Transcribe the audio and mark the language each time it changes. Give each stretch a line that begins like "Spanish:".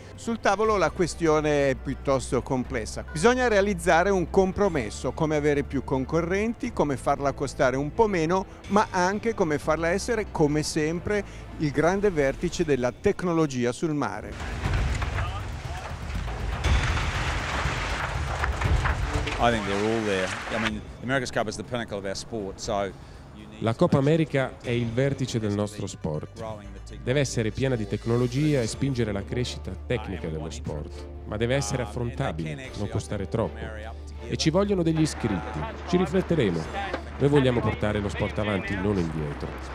Italian: Sul tavolo la questione è piuttosto complessa. Bisogna realizzare un compromesso, come avere più concorrenti, come farla costare un po' meno, ma anche come farla essere, come sempre, il grande vertice della tecnologia sul mare.
English: I think they're all there. I mean, America's Cup is the pinnacle of our sport, so
Italian: la Coppa America è il vertice del nostro sport. Deve essere piena di tecnologia e spingere la crescita tecnica dello sport, ma deve essere affrontabile, non costare troppo. E ci vogliono degli iscritti. Ci rifletteremo. Noi vogliamo portare lo sport avanti, non indietro.